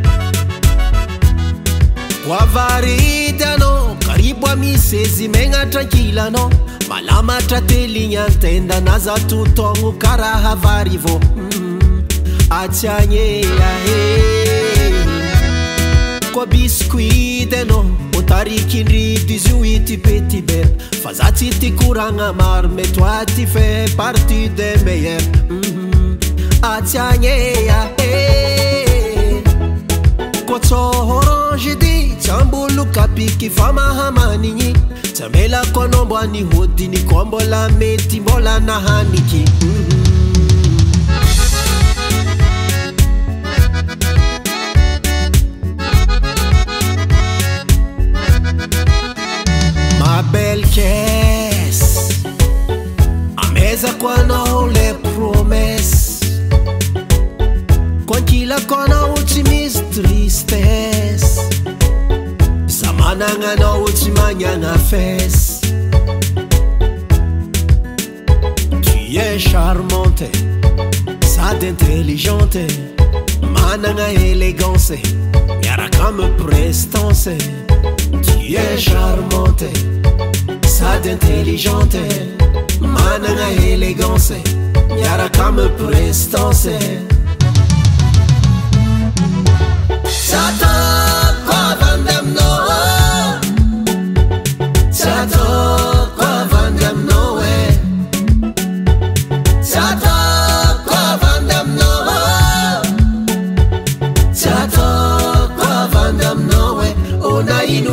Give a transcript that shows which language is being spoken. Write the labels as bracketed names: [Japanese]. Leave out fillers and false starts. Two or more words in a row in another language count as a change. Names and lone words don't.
[Malagasy] voavaridy anao karibo amisezi megna tranquille anao malamatra teligny antenda naza totogno karaha varivo atiagny koa biscuit anao otarikindry 18 petit ber fa za tsy ty koragna maro [French] mais toi tu fais partie des meilleurs [Malagasy] atiagny koa tsô orange dy tsambolo kapiky fa mahamanigny tsy amelako anao mbo any hodiny koa mbola mety mbola nahaniky [French] ma belle caisse [Malagasy] amezako anao le promesse koankilako anao tsy misy tristesse za managna anao tsy magnana fesse [French] tu es charmante sady intelligente managna élégance [Malagasy] miaraka amy [French] prestance tu es charmante sady intelligente managna élégance [Malagasy] miaraka amy [French] prestance [Malagasy] Satoko avandry aminao Satoko avandry aminao Satoko avandry aminao Satoko avandry aminao ona ino